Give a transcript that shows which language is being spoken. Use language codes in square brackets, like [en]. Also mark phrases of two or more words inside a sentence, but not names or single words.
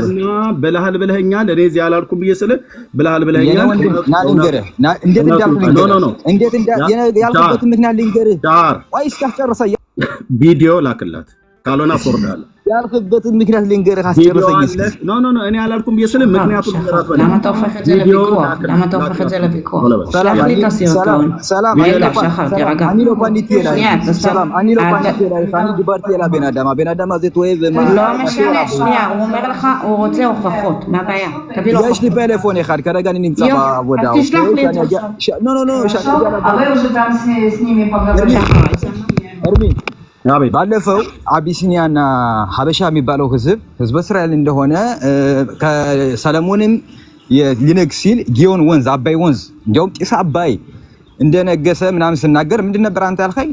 [am] ብለሃል ብለኸኛል። እኔ እዚህ አላልኩም ብዬ ስልህ ብለሃል ብለኸኛል። እንዴት ያልኩበትን ምክንያት ልንገርህ። ቆይ እስኪያስጨርሰኝ ቪዲዮ ላክላት። ካልሆነ አስወርዳለሁ። ያልኩበትን ምክንያት ልንገርህ። አስጨርሰኝ እስኪ። ኖ እኔ አላልኩም ብዬ ስልህ ምክንያቱም [he] למה אתה הופך את זה לוויכוח? שלח לי את הסרטון. רגע שחר, תירגע. אני לא פניתי אלייך, אני דיברתי אל הבן אדם הזה טועה לא משנה, שנייה, הוא אומר לך, הוא רוצה הוכחות. מה הבעיה? תביא לו הוכחות. יש לי פלאפון אחד, כרגע אני נמצא בעבודה. אז תשלח לי את זה עכשיו. [am] እርሚ ባለፈው አቢሲኒያና ሀበሻ የሚባለው ህዝብ እስራኤል እንደሆነ ከሰለሞንም ሊነግስ ሲል ጊዮን ወንዝ አባይ ወንዝ እንዲያውም ጢስ አባይ እንደነገሰ ምናምን ስናገር ምንድን ነበር አንተ ያልከኝ?